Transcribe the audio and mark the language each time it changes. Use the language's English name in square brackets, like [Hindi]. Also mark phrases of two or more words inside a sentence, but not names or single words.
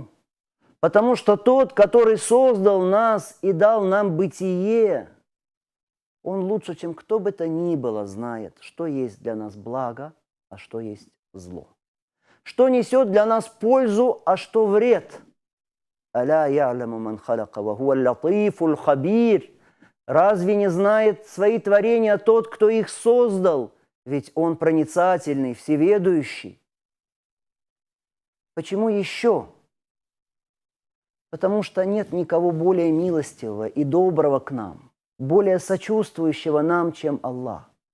[Russian] Потому что тот, который создал нас и дал нам бытие, он лучше, чем кто бы то ни было, знает, что есть для нас благо, а что есть зло. Что несет для нас пользу, а что вред. [Arabic] «ألا يعلم من خلق وهو اللطيف الخبير». [Russian] Разве не знает свои творения тот, кто их создал? Ведь он проницательный, всеведущий. Почему еще? Потому что нет никого более милостивого и доброго к нам, более сочувствующего нам, чем Аллах.